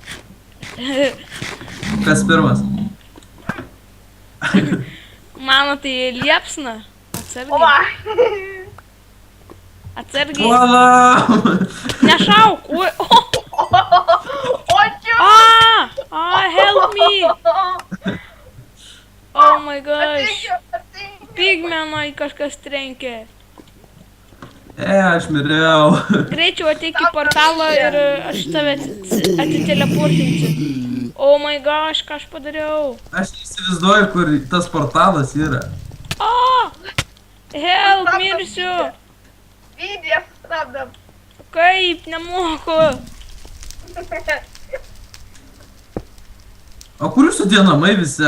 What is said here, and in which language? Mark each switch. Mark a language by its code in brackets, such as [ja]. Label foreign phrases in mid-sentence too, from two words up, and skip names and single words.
[lt] Kas pirmas? Mano tai liepsna. O, va. Atsargiai. Puolam! Nešauk. Ui. O, čia. [en] Help me. Oh my gosh. [lt] Ateik. Pigmenai kažkas trenkė. Aš miriau. Greičiau ateik į portalą ir aš tave atiteleportinsiu. [en] Oh my gosh, [lt] ką aš padariau. Aš neįsivaizduoju, kur tas portalas yra. Help, mirsiu. Video sustabdam. Kaip, nemoku. O kur jūsų tie namai visi?